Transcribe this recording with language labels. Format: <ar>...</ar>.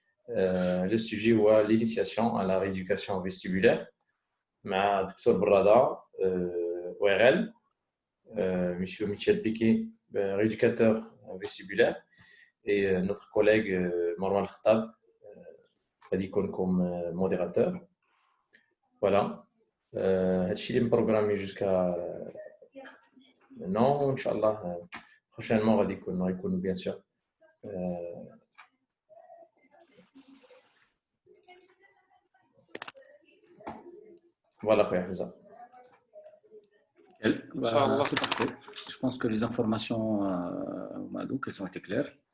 <fr>Le sujet est l'initiation à la rééducation vestibulaire.</fr> <ar>مع دكتور برادة</ar> <fr>ORL, Monsieur Michel Piquet, rééducateur vestibulaire, et notre collègue Marwan Khattab, comme modérateur. Voilà.</fr> <ar>هادشي اللي مبروغرامي</ar> <fr>jusqu'à maintenant. Inch'Allah, prochainement</fr> <ar>غادي يكون</ar> <fr>bien sûr. Voilà, frère Hamza. C'est parfait. Je pense que les informations elles ont été claires.</fr>